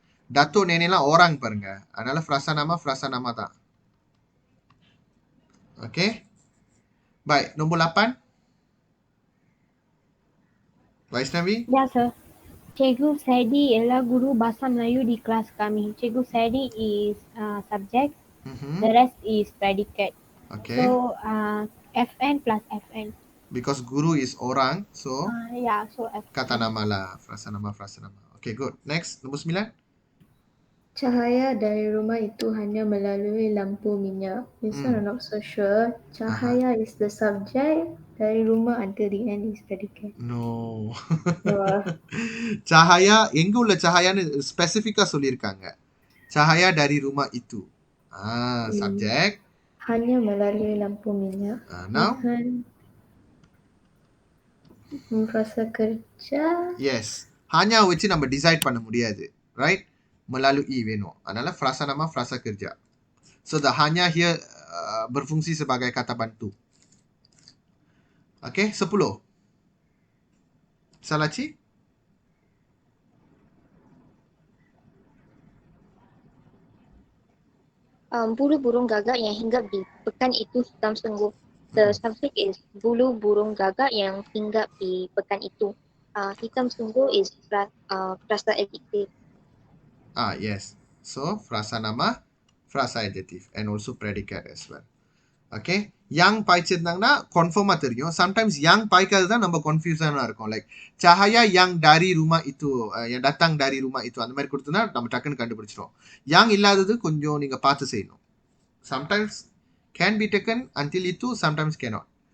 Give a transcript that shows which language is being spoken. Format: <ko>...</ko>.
<ms>Datuk nenek lah orang</ms> <ta>பாருங்க. அதனால</ta> <ms>frasa nama</ms> <ta>தான்.</ta> <ms>Okay. Baik, nombor 8. Vaishnavi? Ya, sir. Cikgu Sedi ialah guru bahasa Melayu di kelas kami.</ms> <en>Cikgu Sedi is subject, the rest is predicate. Okay. So, FN plus FN. Because guru is orang, so So FN.</en> <ms>kata nama lah, frasa nama. Okay, good. Next, nombor 9. Cahaya dari rumah itu hanya melalui lampu minyak.</ms> <en>This one I'm not so sure.</en> <ms>Cahaya</ms> <en>is the subject.</en> <ms>Dari rumah</ms> <en>until the end is predicate. No. Wah.</en> <ta>Cahaya, எங்க உள்ள cahayanu ஸ்பெசிஃபிக்கா சொல்லியிருக்காங்க.</ta> <ms>Cahaya dari rumah itu. Subject. Hanya melalui lampu minyak.</ms> <en>Now?</en> <ms>Frasa kerja.</ms> <en>Yes.</en> <ms>Hanya</ms> <ta>வச்சு நம்ம decide பண்ண முடியாது.</ta> <en>Right?</en> <ms>Melalui</ms> <ta>வேணும். அதனால</ta> <ms>frasa nama, frasa kerja.</ms> <en>So the</en> <ms>hanya</ms> <en>here</en> <ms>berfungsi sebagai kata bantu. Okay, 10. Salachi? Bulu burung gagak yang hinggap di pekan itu hitam sungguh.</ms> <en>The subject is</en> <ms>bulu burung gagak yang hinggap di pekan itu. Hitam sungguh</ms> <en>is frasa adjective. Yes. So, frasa nama, frasa adjective and also predicate as well. Okay.</en> <ta>Yang பாய்ச்சிருந்தாங்கன்னா கன்ஃபார்மா தெரியும்.</ta> <en>Sometimes</en> <ta>yang பாய்க்காது தான் நம்ம கன்ஃபியூஷனா இருக்கும்.</ta> <ms>Like cahaya yang dari rumah itu, yang datang dari rumah itu,</ms> <ta>அந்த மாதிரி கொடுத்தனா நம்ம டக்குன்னு கண்டுபிடிச்சிரும். Yang இல்லாதது கொஞ்சம் நீங்க பார்த்து செய்யணும்.</ta> <en>Sometimes can be taken until itu, sometimes cannot.</en>